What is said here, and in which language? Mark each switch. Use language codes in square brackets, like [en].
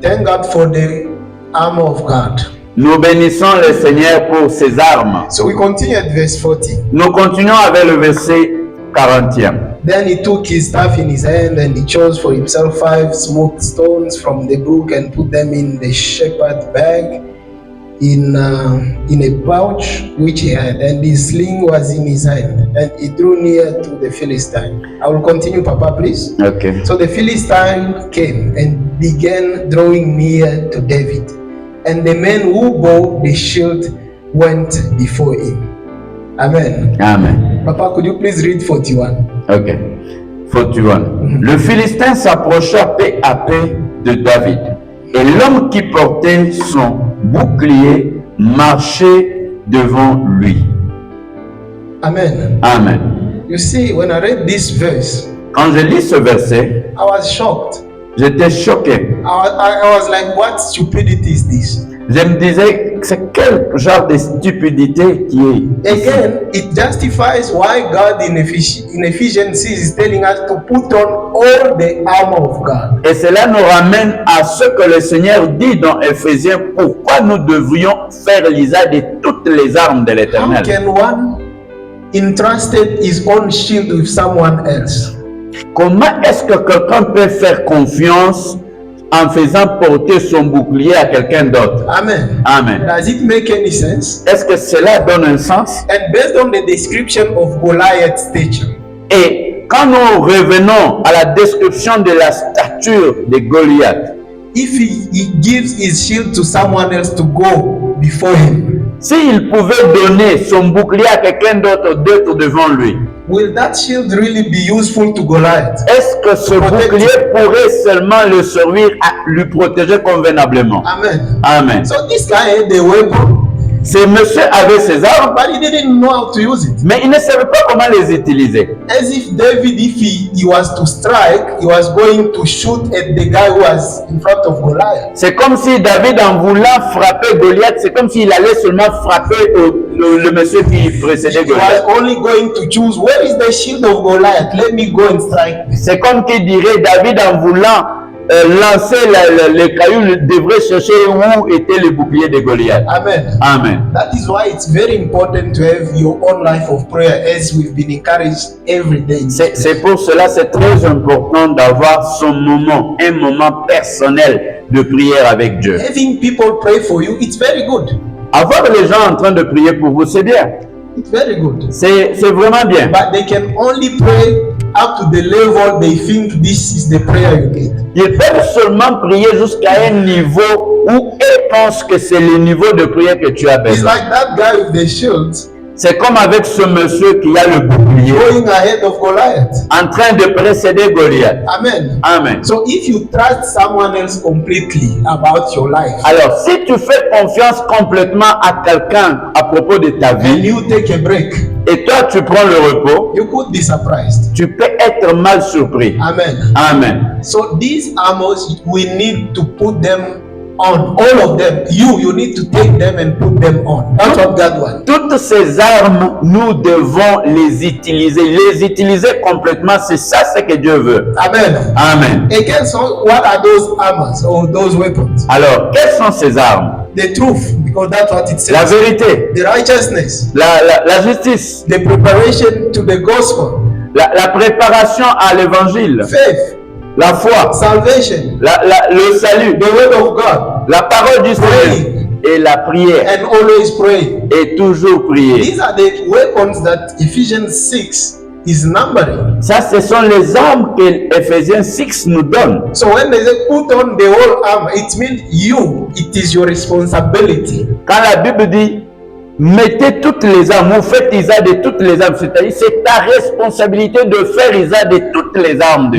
[en] Thank God for the armor of God. [fr] Nous bénissons le Seigneur pour ses armes. [en] So we continue at verse 40. [fr] Nous continuons avec le verset 40e. [en] Then he took his staff in his hand and he chose for himself 5 smooth stones from the brook and put them in the shepherd's bag in a pouch which he had, and his sling was in his hand, and he drew near to the Philistine. I will continue, Papa, please. Ok. So the Philistine came and began drawing near to David, and the men who bore the shield went before him. Amen. [fr] Amen. [en] Papa, could you please read 41? Ok. 41. [fr] Le Philistin s'approcha peu à peu de David, et l'homme qui portait son bouclier marchait devant lui. [en] Amen. [fr] Amen. [en] You see, when I read this verse, [fr] Quand je lis ce verset, [en] I was shocked. [fr] j'étais choqué. [en] I was like, what stupidity is this? [fr] Je me disais, c'est quel genre de stupidité qui est ici? [en] Again, it justifies why God in Ephesians 6 is telling us to put on all the armor of God. [fr] Et cela nous ramène à ce que le Seigneur dit dans Éphésiens, pourquoi nous devrions faire l'usage de toutes les armes de [en] How [fr] l'Éternel. [en] can one entrusted his own shield with someone else? [fr] Comment est-ce que quelqu'un peut faire confiance en faisant porter son bouclier à quelqu'un d'autre? [en] Amen. [fr] Amen. [en] Does it make any sense? [fr] Est-ce que cela donne un sens? [en] And based on the description of Goliath's stature, [fr] Et quand nous revenons à la description de la stature de Goliath, [en] if he gives his shield to someone else to go before him, [fr] s'il pouvait donner son bouclier à quelqu'un d'autre d'être devant lui, [en] will that shield really be useful to Goliath? [fr] est-ce que ce bouclier pourrait seulement le servir à lui protéger convenablement? [en] Amen. [fr] Amen. [en] So this guy had the weapon, [fr] Ce monsieur avait ses armes, [en] but he didn't know how to use it. [fr] mais il ne savait pas comment les utiliser. [en] As if David, if he was to strike, he was going to shoot at the guy who was in front of Goliath. [fr] C'est comme si David, en voulant frapper Goliath, c'est comme s'il allait seulement frapper le monsieur qui précédait [en] He was [fr] Goliath. [en] only going to choose, where is the shield of Goliath? Let me go and strike this. [fr] C'est comme qui dirait David, en voulant lancer le caillou, devrait chercher où était le bouclier de Goliath. [en] Amen. [fr] Amen. [en] That is why it's very important to have your own life of prayer, as we've been encouraged every day. [fr] C'est pour cela c'est très important d'avoir son moment, un moment personnel de prière avec Dieu. [en] Having people pray for you, it's very good. [fr] Avoir les gens en train de prier pour vous, c'est bien. [en] It's very good. [fr] C'est vraiment bien. [en] But they can only pray up to the level they think this is the prayer you need. [fr] Ils peuvent seulement prier jusqu'à un niveau où ils pensent que c'est le niveau de prière que tu as [en] It's [fr] besoin. [en] like that guy with the shield [fr] C'est comme avec ce monsieur qui a le bouclier [en] going ahead of Goliath. [fr] en train de précéder Goliath. [en] Amen. [fr] Amen. [en] So if you trust someone else completely about your life [fr] Alors, si tu fais confiance complètement à quelqu'un à propos de ta [en] and [fr] vie [en] you take a break, [fr] et toi tu prends le repos, [en] you could be surprised. [fr] tu peux être mal surpris. [en] Amen. [fr] Amen. [en] So these armors, we need to put them on, all of them. You need to take them and put them on. That's what God wants. [fr] Toutes ces armes, nous devons les utiliser complètement. C'est ça ce que Dieu veut. [en] Amen. [fr] Amen. [en] Again, so what are those armors or those weapons? [fr] Alors, quelles sont ces armes? [en] The truth, because that's what it [fr] La [en] says. [fr] vérité, [en] The righteousness, [fr] la justice, [en] the preparation to the gospel, [fr] la préparation à l'évangile, [en] faith, [fr] la foi, [en] salvation, [fr] le salut, [en] the word of God, [fr] la parole du Seigneur et la prière. [en] and always pray. [fr] Et toujours prier. [en] These are the weapons that Ephesians 6 is numbering. [fr] Ça, ce sont les armes que Ephésiens 6 nous donne. [en] So when they say put on the whole armor, it means it is your responsibility. [fr] Quand la Bible dit mettez toutes les armes, vous faites usage de toutes les armes, c'est-à-dire c'est ta responsabilité de faire usage de toutes les armes de